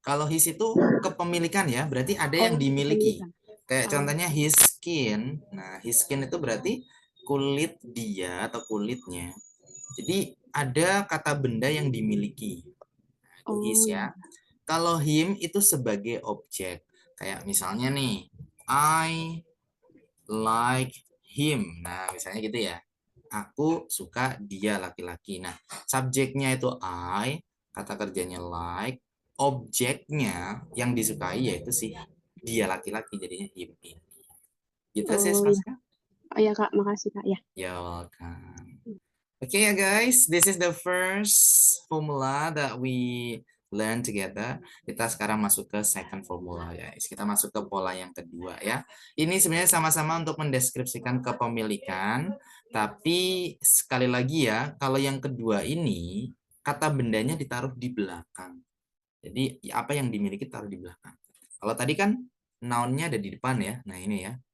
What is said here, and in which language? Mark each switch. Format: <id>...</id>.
<id>his itu kepemilikan ya, berarti ada yang Oh, dimiliki. kepemilikan. Kayak Oh. contohnya</id> <en>his skin.</en> <id>Nah,</id> <en>his skin</en> <id>itu berarti kulit dia atau kulitnya. Jadi ada kata benda yang dimiliki. Nah, itu his Oh, ya. Kalau him itu sebagai objek. Kayak misalnya nih,</id> <en>I like him.</en> <id>Nah, misalnya gitu ya. Aku suka dia laki-laki. Nah, subjeknya itu I, kata kerjanya like, objeknya yang disukai yaitu si dia laki-laki, jadinya him. Gitu sih, oh ya. Pasca. Oh ya Kak, makasih Kak ya.</id> <en>You're welcome. Okay, guys, this is the first formula that we learn together.</en> <id>Kita sekarang masuk ke</id> <en>second formula, guys.</en> <id>Kita masuk ke pola yang kedua ya. Ini sebenarnya sama-sama untuk mendeskripsikan kepemilikan, tapi sekali lagi ya, kalau yang kedua ini kata bendanya ditaruh di belakang. Jadi apa yang dimiliki taruh di belakang. Kalau tadi kan noun-nya ada di depan ya. Nah, ini ya.</id>